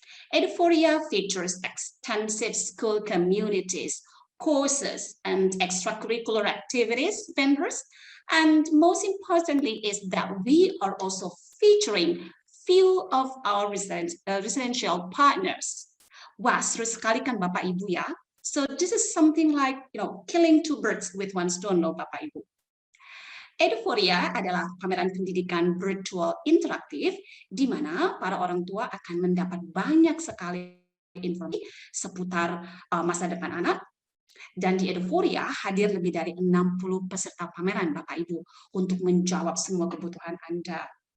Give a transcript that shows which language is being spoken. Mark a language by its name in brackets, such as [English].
[English] Eduphoria features extensive school communities, courses, and extracurricular activities vendors, and most importantly is that we are also featuring few of our residential partners. [Indonesian] Wah, seru sekali kan Bapak Ibu ya? [English] So this is something like, killing two birds with one stone [Indonesian] loh Bapak Ibu. Eduphoria adalah pameran pendidikan virtual interaktif di mana para orang tua akan mendapat banyak sekali informasi seputar masa depan anak. Dan di Eduphoria hadir lebih dari 60 peserta pameran Bapak Ibu untuk menjawab semua kebutuhan Anda.